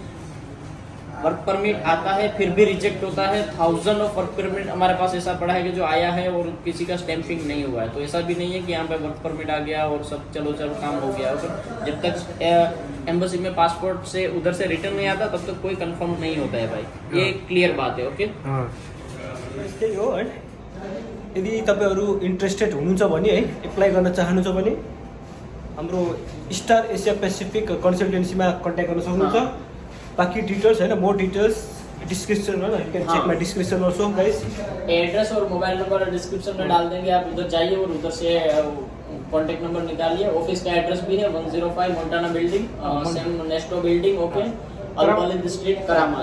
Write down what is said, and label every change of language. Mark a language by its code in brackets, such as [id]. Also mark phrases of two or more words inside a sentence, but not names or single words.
[en] work permit [hi] आता है फिर भी रिजेक्ट होता है। 1000 [en] of work permit [hi] हमारे पास ऐसा पड़ा है कि जो आया है और किसी का स्टैंपिंग नहीं हुआ है, तो ऐसा भी नहीं है कि यहाँ पे [en] work permit [hi] आ गया और सब चलो काम हो गया। जब तक एम्बेसी में पासपोर्ट से उधर से रिटर्न नहीं आता तब तक कोई कंफर्म नहीं होता है भाई, ये क्लियर बात है। ओके [ne] त्यही हो है। यदि तपाईँहरू इन्ट्रेस्टेड हुनुहुन्छ भने है एप्लाई गर्न चाहनुहुन्छ भने हाम्रो स्टार एसिया पेसिफिक कन्सल्टेन्सीमा कन्ट्याक्ट गर्न सक्नुहुन्छ। [en] बाकी डिटेल्स होइन more details description [hi] है ना, [en] you can [hi] हाँ। [en] check my description also guys. [hi] एड्रेस और [en] mobile number [hi] डिस्क्रिप्शन में डाल देंगे, आप उधर जाइए और उधर से [en] contact number [hi] निकालिए। ऑफिस का एड्रेस भी है 105 मोंटाना बिल्डिंग, सेम नेस्टो बिल्डिंग, ओके, अलवालिद स्ट्रीट, करामा।